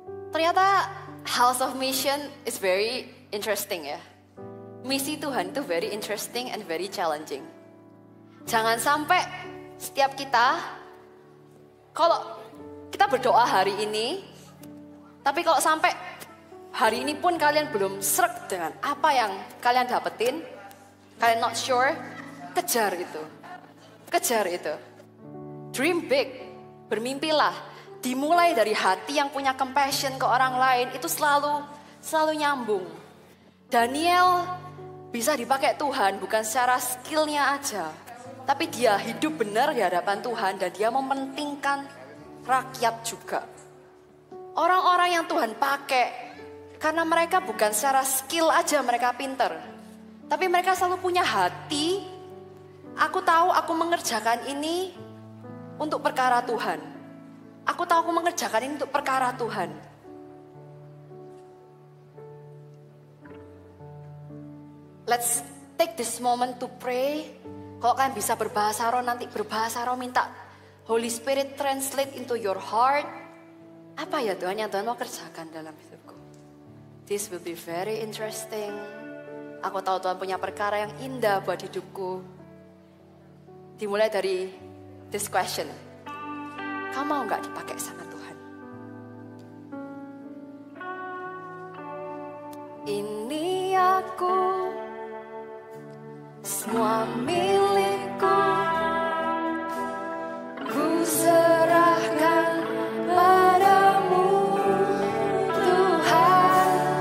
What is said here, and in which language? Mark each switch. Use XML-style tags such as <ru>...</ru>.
<id>Ternyata</id> <en>House of Mission is very interesting ya.</en> <id>Misi Tuhan itu</id> <en>very interesting and very challenging.</en> <id>Jangan sampai setiap kita, kalau kita berdoa hari ini, tapi kalau sampai hari ini pun kalian belum srek dengan apa yang kalian dapetin, kalian</id> <en>not sure,</en> <id>kejar itu. Kejar itu.</id> <en>Dream big,</en> <id>bermimpilah. Dimulai dari hati yang punya compassion ke orang lain, itu selalu nyambung. Daniel bisa dipakai Tuhan bukan secara skillnya aja, tapi dia hidup benar di hadapan Tuhan dan dia mementingkan rakyat juga. Orang-orang yang Tuhan pakai, karena mereka bukan secara skill aja mereka pinter, tapi mereka selalu punya hati. Aku tahu aku mengerjakan ini untuk perkara Tuhan. Aku tahu aku mengerjakan ini untuk perkara Tuhan.</id> <en>Let's take this moment to pray.</en> <id>Kalau kalian bisa berbahasa roh, nanti berbahasa roh, minta Holy Spirit</id> <en>translate into your heart.</en> <id>Apa ya Tuhan yang Tuhan mau kerjakan dalam hidupku?</id> <en>This will be very interesting.</en> <id>Aku tahu Tuhan punya perkara yang indah buat hidupku. Dimulai dari</id> <en>this question.</en> <id>Kamu mau gak dipakai sama Tuhan? Ini aku, semua milikku, ku serahkan padamu Tuhan.</id>